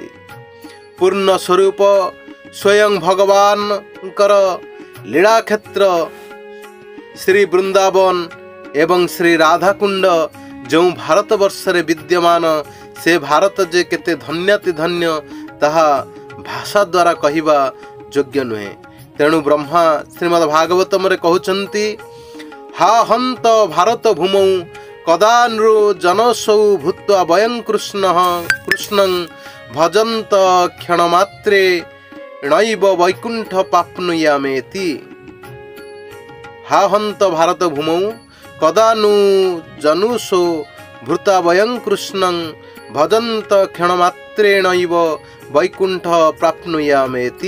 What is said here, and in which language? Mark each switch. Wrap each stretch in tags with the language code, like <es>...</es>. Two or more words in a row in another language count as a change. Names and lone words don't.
<or>ପୂର୍ଣ୍ଣ ସ୍ୱରୂପ ସ୍ୱୟଂ ଭଗବାନଙ୍କର ଲୀଳାକ୍ଷେତ୍ର ଶ୍ରୀ ବୃନ୍ଦାବନ ଏବଂ ଶ୍ରୀ ରାଧାକୁଣ୍ଡ ଯେଉଁ ଭାରତବର୍ଷରେ ବିଦ୍ୟମାନ, ସେ ଭାରତ ଯେ କେତେ ଧନ୍ୟାତି ଧନ୍ୟ ତାହା ଭାଷା ଦ୍ୱାରା କହିବା ଯୋଗ୍ୟ ନୁହେଁ। ତେଣୁ ବ୍ରହ୍ମା ଶ୍ରୀମଦ୍ ଭାଗବତମରେ କହୁଛନ୍ତି,</or> <sa>हा हन्त भारत भूमौ कदा नृ जनसौ भूत्वा वयं कृष्णं भजन्त क्षणमात्रे नैव वैकुण्ठ प्राप्नुयामेति। हा हन्त भारत भूमौ कदा नु जनुषो भूत्वा वयं कृष्णं भजन्त क्षणमात्रे नैव वैकुण्ठ प्राप्नुयामेति।</sa>